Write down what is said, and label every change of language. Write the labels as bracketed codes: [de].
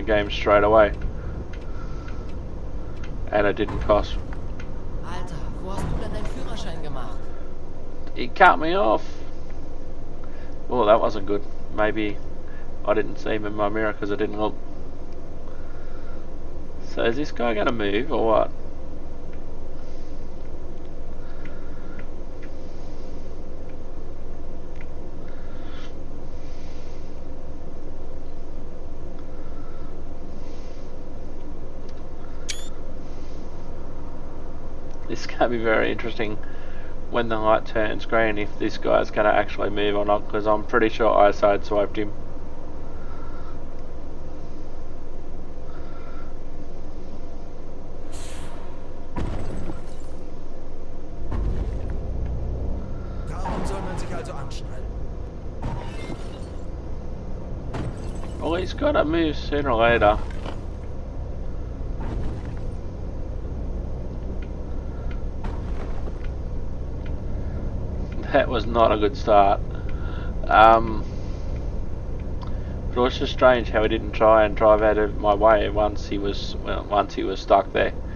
[en] Straight away, and it didn't cost. [de] Alter, wo hast du denn deinen Führerschein gemacht? [en] He cut me off. Oh, that wasn't good. Maybe I didn't see him in my mirror because I didn't look. So is this guy going to move or what? This is going to be very interesting when the light turns green, if this guy's going to actually move or not, because I'm pretty sure I sideswiped him. [de] Darum soll man sich also anschnallen. [en] Well, he's got to move sooner or later. That was not a good start. But it was just strange how he didn't try and drive out of my way once he was stuck there.